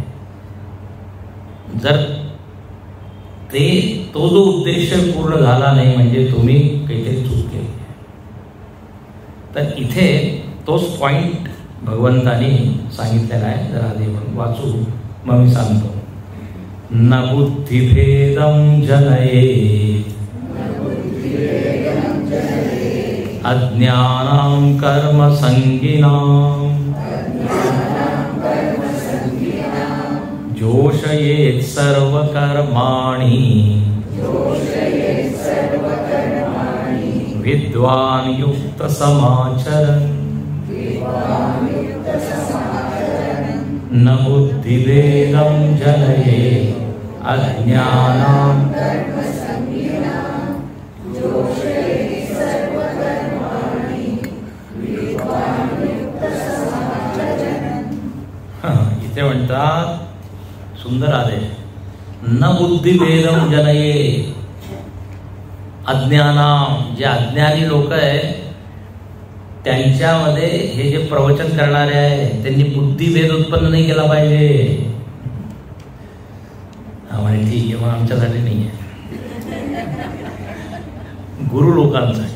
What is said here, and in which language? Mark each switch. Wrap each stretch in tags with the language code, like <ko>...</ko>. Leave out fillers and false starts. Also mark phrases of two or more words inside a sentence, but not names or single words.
<mr>जर तो जो उद्देश पूर्ण झाला नाही म्हणजे तुम्ही काहीतरी चूक केली. तर इथे तोच पॉइंट भगवंतानी सांगितलेला आहे. जरा आधी वाचू मग मी सांगतो.</mr> <sa>न बुद्धिभेदं जनयेत् अज्ञानां कर्मसंगिनां जोषयेत् सर्वकर्माणि विद्वान् युक्त समाचरन्. न बुद्धिभेदं जनयेत् अज्ञानां</sa> <mr>इथे म्हणतात सुंदर आदेश.</mr> <sa>न बुद्धिभेदं जनयेत्. अज्ञानां,</sa> <mr>जे अज्ञानी लोक आहे त्यांच्यामध्ये हे जे प्रवचन करणारे आहे त्यांनी बुद्धिभेद उत्पन्न नाही केला पाहिजे. म्हणे ठीक आहे, मग आमच्यासाठी नाही आहे, गुरु लोकांसाठी.</mr>